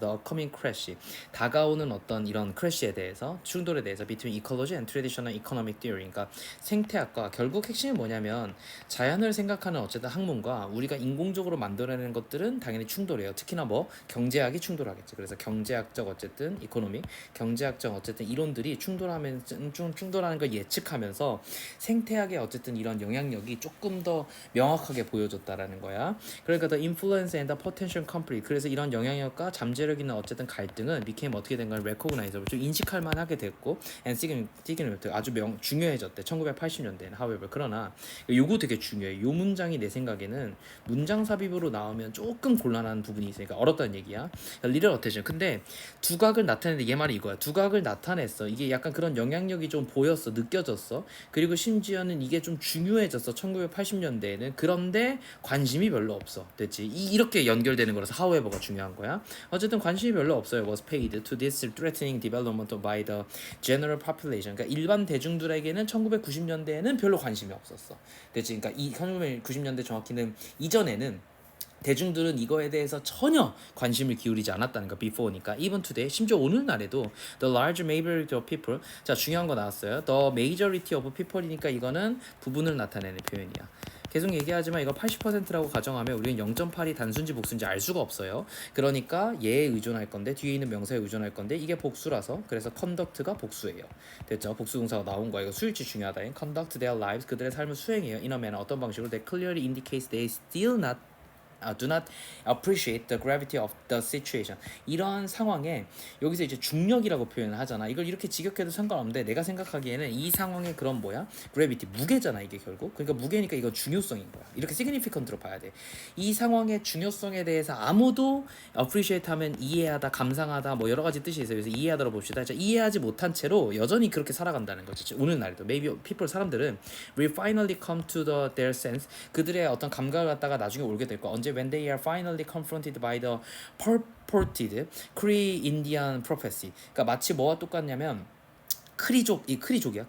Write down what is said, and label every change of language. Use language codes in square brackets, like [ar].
[en] the upcoming crash, [ko] 다가오는 어떤 이런 crash에 대해서, 충돌에 대해서 [en] between ecology and traditional economic theory, [ko] 그러니까 생태학과 결국 핵심이 뭐냐면 자연을 생각하는 어쨌든 학문과 우리가 인공적으로 만들어내는 것들은 당연히 충돌해요. 특히나 뭐 경제학이 충돌하겠죠. 그래서 경제학적 어쨌든 이코노미, 경제학적 어쨌든 이론들이 충돌하는 걸 예측하면서 생태학의 어쨌든 이런 영향력이 조금 더 명확하게 보여줬다라는 거야. 그러니까 [en] the influence and the potential conflict. [ko] 그래서 이런 영향력과 잠재력 있는 어쨌든 갈등은 [en] became [ko] 어떻게 된 건 recognizable, 좀 인식할 만하게 됐고 [en] and significant, [ko] 아주 중요해졌대. 1980년대에는. however, 그러나 요거 되게 중요해. 요 문장이 내 생각에는 문장 삽입으로 나오면 조금 곤란한 부분이 있으니까 어렵다는 얘기야. 리럴 어테이션. 근데 두각을 나타내는데 얘 말이 이거야. 두각을 나타냈어. 이게 약간 그런 영향력이 좀 보였어. 느껴졌어. 그리고 심지어는 이게 좀 중요해졌어. 1980년대에는. 그런데 관심이 별로 없어. 됐지? 이렇게 연결되는 거라서 however가 중요한 거야. 어쨌든 관심이 별로 없어요. [en] was paid to this threatening development by the general population. [ko] 그러니까 일반 대중들에게는 1990년대에는 별로 관심이 없었어. 됐지? 그러니까 이 1990년대 정확히는 이전에는 대중들은 이거에 대해서 전혀 관심을 기울이지 않았다는 거. [en] before니까 even today, [ko] 심지어 오늘날에도 [en] the large majority of people, [ko] 자 중요한 거 나왔어요. [en] the majority of people [ko] 이니까 이거는 부분을 나타내는 표현이야. 계속 얘기하지만 이거 80%라고 가정하면 우리는 0.8이 단순지 복수인지 알 수가 없어요. 그러니까 얘에 의존할 건데, 뒤에 있는 명사에 의존할 건데, 이게 복수라서 그래서 conduct가 복수예요. 됐죠? 복수 동사가 나온 거야. 이거 수일치 중요하다. [en] conduct their lives, [ko] 그들의 삶을 수행해요. [en] in a manner, [ko] 어떤 방식으로? [en] that clearly indicates they still not do not appreciate the gravity of the situation. [ko] 이런 상황에 여기서 이제 중력이라고 표현을 하잖아. 이걸 이렇게 직역해도 상관없는데 내가 생각하기에는 이 상황의 그런 뭐야? gravity, 무게잖아 이게 결국. 그러니까 무게니까 이건 중요성인 거야. 이렇게 significant로 봐야 돼. 이 상황의 중요성에 대해서 아무도 appreciate 하면 이해하다, 감상하다, 뭐 여러 가지 뜻이 있어요. 그래서 이해하다로 봅시다. 자, 이해하지 못한 채로 여전히 그렇게 살아간다는 거지. 오늘날에도 [en] maybe people, [ko] 사람들은 [en] will finally come to their sense, [ko] 그들의 어떤 감각을 갖다가 나중에 올게 될 거야. 언제? [en] when they are finally confronted by the purported Cree Indian prophecy. [ko] 그러니까 마치 뭐와 똑같냐면 크리족, 이 크리족이야.